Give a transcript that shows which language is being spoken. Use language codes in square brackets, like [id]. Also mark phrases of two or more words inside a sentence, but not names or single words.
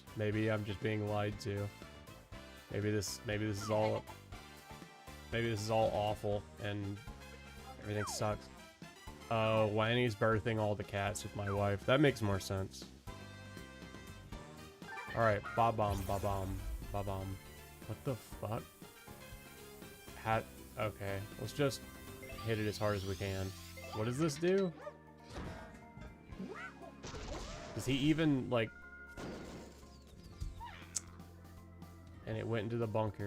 [en] Maybe I'm just being lied to. Maybe this is all awful and everything sucks. Oh, Wanny's birthing all the cats with my wife. That makes more sense. All right, ba-bum, ba-bum. Ba-bum. What the fuck? Okay, let's just hit it as hard as we can. What does this do? Does he even, like... And it went into the bunker.